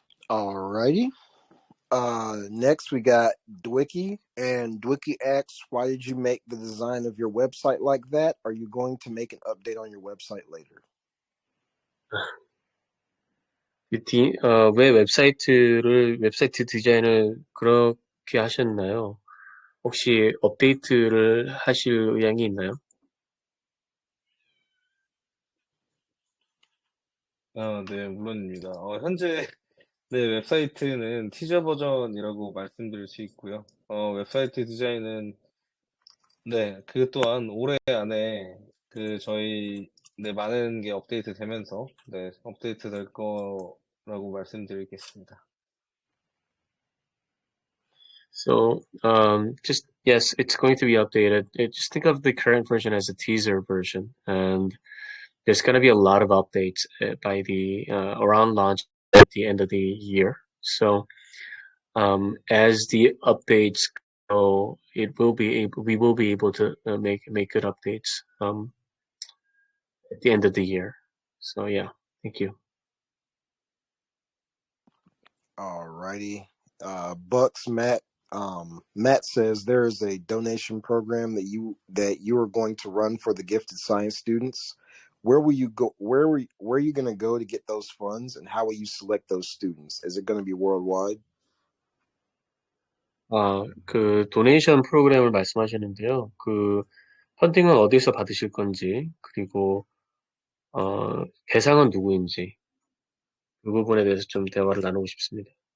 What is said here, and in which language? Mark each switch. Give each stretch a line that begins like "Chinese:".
English: Alrighty. Next we got Dwicky, and Dwicky asks, why did you make the design of your website like that? Are you going to make an update on your website later?
Korean: 왜 웹사이트 디자인을 그렇게 하셨나요? 혹시 업데이트를 하실 의향이 있나요? 네, 물론입니다. 현재 네, 웹사이트는 티저 버전이라고 말씀드릴 수 있고요. 웹사이트 디자인은 네, 그 또한 올해 안에 저희 네, 많은 게 업데이트 되면서 네, 업데이트 될 거라고 말씀드리겠습니다.
English: So, yes, it's going to be updated. Just think of the current version as a teaser version, and there's going to be a lot of updates by around launch at the end of the year. So, as the updates go, we will be able to make good updates at the end of the year. So yeah, thank you. Alrighty. Bucks Matt says there is a donation program that you are going to run for the gifted science students. Where will you go? Where are you going to go to get those funds, and how will you select those students? Is it going to be worldwide?
Korean: 그 도네이션 프로그램을 말씀하시는데요. 그 펀딩은 어디서 받으실 건지, 그리고 대상은 누구인지, 그 부분에 대해서 좀 대화를 나누고 싶습니다.